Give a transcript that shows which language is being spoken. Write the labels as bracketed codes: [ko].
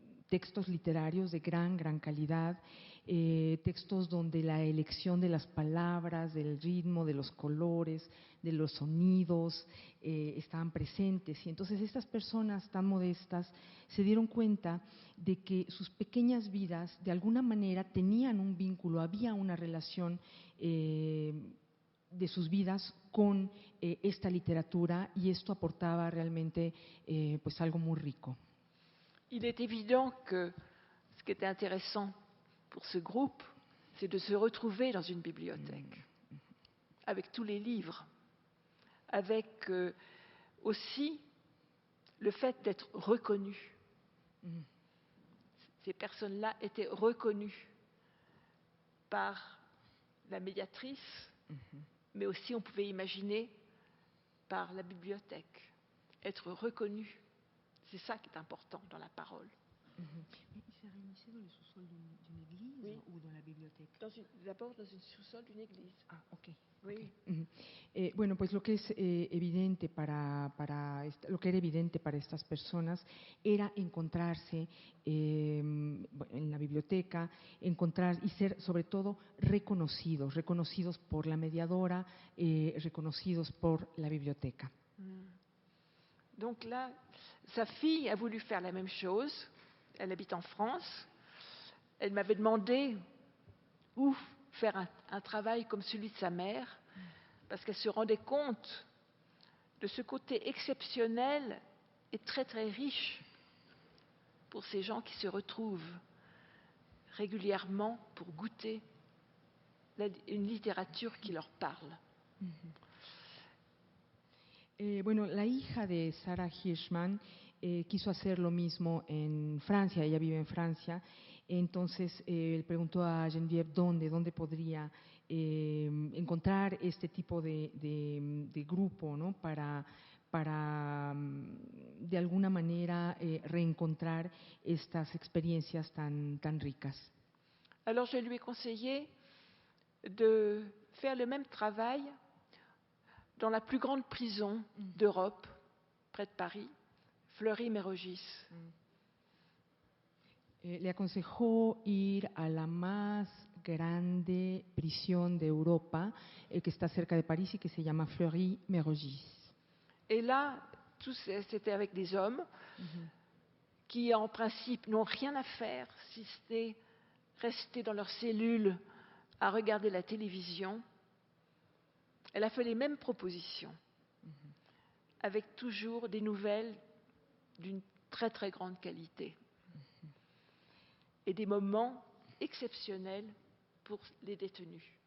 [es] textos literarios de gran calidad, textos donde la elección de las palabras, del ritmo, de los colores, de los sonidos estaban presentes. Y entonces estas personas tan modestas se dieron cuenta de que sus pequeñas vidas de alguna manera tenían un vínculo, había una relación de sus vidas con esta literatura y esto aportaba realmente pues algo muy rico. [fr] Il est évident que ce qui était intéressant pour ce groupe, c'est de se retrouver dans une bibliothèque, avec tous les livres, avec aussi le fait d'être reconnus. Ces personnes-là étaient reconnues par la médiatrice, mais aussi, on pouvait imaginer, par la bibliothèque. Être reconnues. C'est ça qui est important dans la parole. ¿Y se réunissaient dans le sous-sol d'une église ou dans la bibliothèque? D'abord dans une sous-sol d'une église. Ah, ok. Oui. Okay. [es] Pues lo que es evidente lo que era evidente para estas personas era encontrarse en la biblioteca, encontrar y ser sobre todo reconocidos por la mediadora, reconocidos por la biblioteca. [fr] Donc là, sa fille a voulu faire la même chose. Elle habite en France. Elle m'avait demandé où faire un travail comme celui de sa mère, parce qu'elle se rendait compte de ce côté exceptionnel et très très riche pour ces gens qui se retrouvent régulièrement pour goûter une littérature qui leur parle. [es] La hija de Sarah Hirschman quiso hacer lo mismo en Francia, ella vive en Francia, entonces él preguntó a Geneviève dónde podría encontrar este tipo de grupo, ¿no? para de alguna manera reencontrar estas experiencias tan ricas. [fr] Alors je lui ai conseillé de faire le même travail dans la plus grande prison d'Europe, près de Paris, Fleury-Mérogis. [es] Le aconsejó ir a la más grande prisión de Europa que está cerca de París y que se llama Fleury-Mérogis. [fr] Et là, c'était avec des hommes qui, en principe, n'ont rien à faire si ce n'est rester dans leur cellule à regarder la télévision. Elle a fait les mêmes propositions, avec toujours des nouvelles d'une très très grande qualité et des moments exceptionnels pour les détenus.